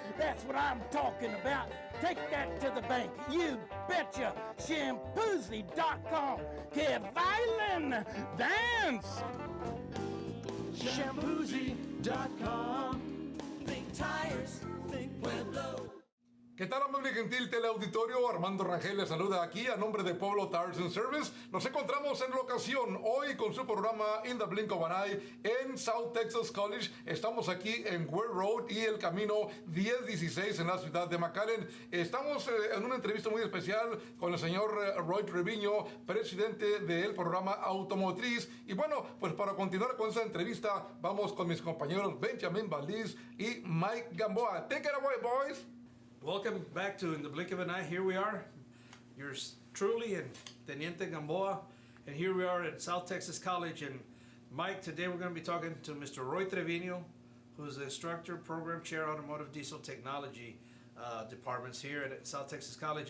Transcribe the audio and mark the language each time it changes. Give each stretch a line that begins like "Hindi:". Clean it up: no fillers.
English: That's what I'm talking about. Take that to the bank. You betcha. Shampoozy.com.
Spanish: Que bailen.
English: Dance. Shampoozy.com. Think tires, think Pueblo.
Spanish: ¿Qué tal, amable y gentil teleauditorio? Armando Rangel les saluda aquí a nombre de Pueblo Tires and Service. Nos encontramos en locación hoy con su programa In the Blink of an Eye en South Texas College. Estamos aquí en Ware Road y el camino 1016 en la ciudad de McAllen. Estamos en una entrevista muy especial con el señor Roy Treviño, presidente del programa Automotriz. Y bueno, pues para continuar con esta entrevista, vamos con mis compañeros Benjamin Valdez y Mike Gamboa.
English: Take it away, boys. Welcome back to In the Blink of an Eye. Here we are, yours truly and Teniente Gamboa, and here we are at South Texas College. And Mike, today we're going to be talking to Mr. Roy Treviño, who's the instructor, program chair, automotive diesel technology departments here at South Texas College.